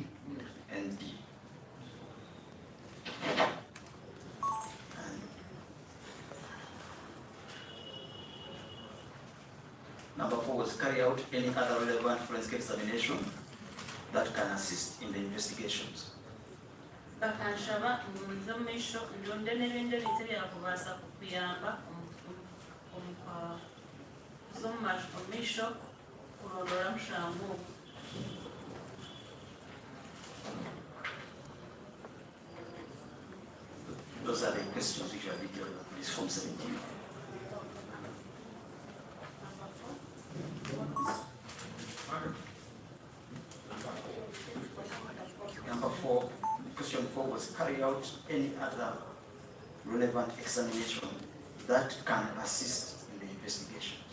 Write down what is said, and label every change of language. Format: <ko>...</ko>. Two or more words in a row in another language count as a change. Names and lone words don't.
<en>and D. And number 4 was carry out any other relevant forensic examination that can assist in the investigations.</en> <nyn>bakanshaba nzomisho ndonde nebindi ebintu byakubasa kukuyamba omumisho kurondora mushangu.</nyn> <en>Those are the questions which are detailed in this Form 17. Number 4, question 4 was carry out any other relevant examination that can assist in the investigation.</en>